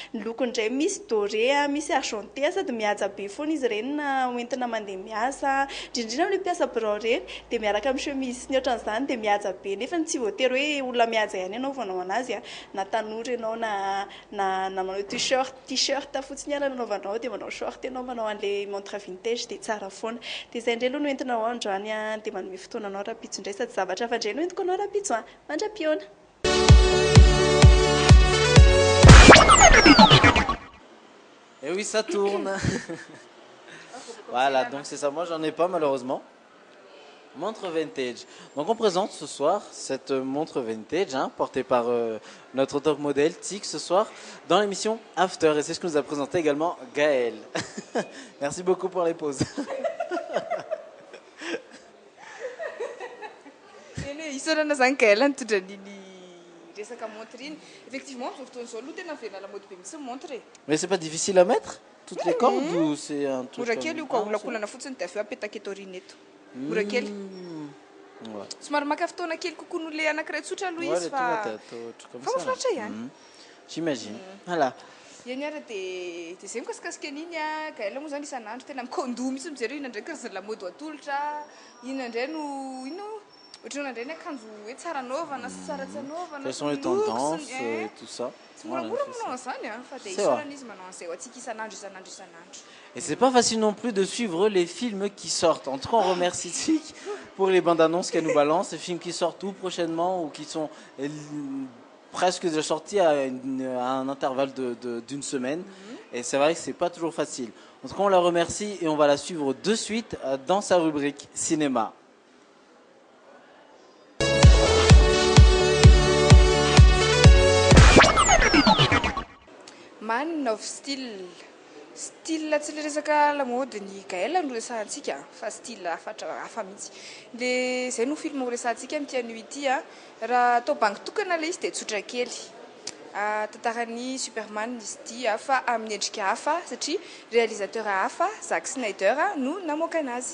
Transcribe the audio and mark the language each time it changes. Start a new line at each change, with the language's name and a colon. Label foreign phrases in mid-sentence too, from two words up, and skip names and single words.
Malagasy: ny lokony indray misy doré misy argenté sady mihaja be foana izy ireny na hoentina mandeha miasa indrindrindra amin'ny mpiasa birao reny dia miaraka amin'ny chemise sy ny ohatran'izany dia mihaja be nefa tsy voatery hoe olona mihaja ihany ianao vanao anazy a na tanora ianao na manao t-shirt fotsiny ara nanaovanao dia manao short ianao manao an'le
French: montre vintage
Malagasy: dia tsara foana dia izay indray aloha no entinao androany a dia manome fotoananao raha-pitso indray sady zavatra hafa indray no entiko anao raha-pitso a mandra-piona.
French: Et oui, ça tourne. Voilà, donc c'est ça. Moi, j'en ai pas malheureusement. Montre vintage. Donc on présente ce soir cette montre vintage portée par notre top modèle Tic ce soir dans l'émission After. Et c'est ce que nous a présenté également Gaël. Merci beaucoup pour les pauses. Effectivement, mais c'est pas difficile à mettre toutes les cordes ou c'est un truc
Malagasy: somary maka fotoana kely kokoa noho le anankiray tsotra aloha izy fa mahafinaritra ihany.
French: J'imagine. Voilà.
Malagasy: Iany ara dia zay mikasikasika an'iny a Gaël moa zany isan'andro tena mikondoha mihitsy mijery ina indray karazana lamaody atolotra ina indray no ino ohatrana indray ny akanjo hoe tsara anaovana sy tsara tsy anaovana.
French: Quelles sont les tendances et tout ça.
Malagasy: Tsy moramora manao an'izany fa dia isaorana izy manao an'izay ho antsika isan'andro.
French: Et c'est pas facile non plus de suivre les films qui sortent. En tout cas, on remercie Tic pour les bandes annonces qu'elle nous balance, les films qui sortent tout prochainement ou qui sont presque déjà sortis à un intervalle d'une semaine. Et c'est vrai que c'est pas toujours facile. En tout cas, on la remercie et on va la suivre de suite dans sa rubrique cinéma. Man of Steel.
Malagasy: Style tsy le resaka lamaody ny Gaël no resahantsika fa style hafa mihitsy. Le zay no film ho resahantsika amin'ity anio ity raha atao bangy tokana le izy dia tsotra kely. Tantaran'ny Superman izy ity fa amin'ny endrika hafa satria réalisateur hafa Zack Snyder no namoaka anazy.